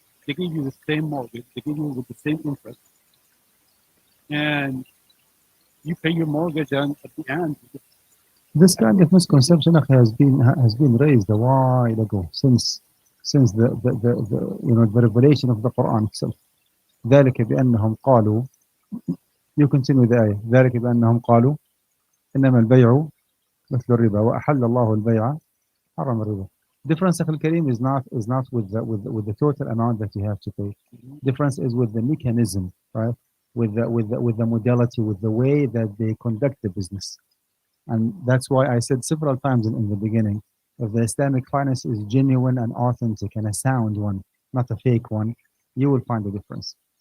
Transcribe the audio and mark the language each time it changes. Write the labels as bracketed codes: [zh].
[en] They give you the same mortgage, they give you with the same interest, and you pay your mortgage, and at the end, this kind of misconception has been raised a while ago, since the revelation of the Quran itself. [ar] ذلك بأنهم قالوا, [en] you continue the ayah, [ar] ذلك بأنهم قالوا إنما البيع مثل الربا وأحل الله البيع حرم الربا. [en] Difference of al-Karim is not with the total amount that you have to pay. Difference is with the mechanism, right? With the modality, with the way that they conduct the business. And that's why I said several times in the beginning, if the Islamic finance is genuine and authentic and a sound one, not a fake one, you will find the difference.